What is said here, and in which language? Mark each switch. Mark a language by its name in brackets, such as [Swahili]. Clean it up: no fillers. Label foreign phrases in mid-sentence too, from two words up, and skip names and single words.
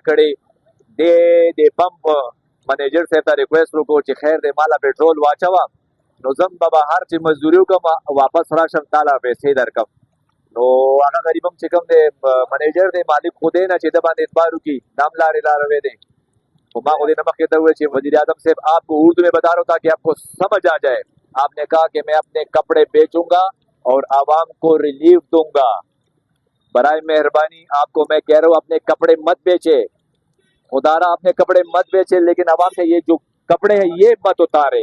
[Pashto] کړې دی د [English] pump manager [Pashto] صاحب ته ریکویسټ وکړو چې خیر دی ماله پیټرول واچوه نو زم به بهر چې مزدوري وکړم واپس راشم تاله پیسې درکړم نو هغه غریب هم چې کوم دی منیجر دی مالک خو دی نه چې ده باندې اعتبار وکړي دا هم لارې لاروی دی خو ما خو دې نه مخکې ته وویل چې [Urdu] وزیر اعظم صاحب آپ کو اردو میں بتا رہا ہوں تاکہ آپ کو سمجھ آ جائے. آپ نے کہا کہ میں اپنے کپڑے بیچوں گا اور عوام کو ریلیف دوں گا. برائے مہربانی آپ کو میں کہہ رہا ہوں اپنے کپڑے مت بیچے خدا را اپنے کپڑے مت بیچے لیکن عوام سے یہ جو کپڑے ہیں یہ مت اتارے.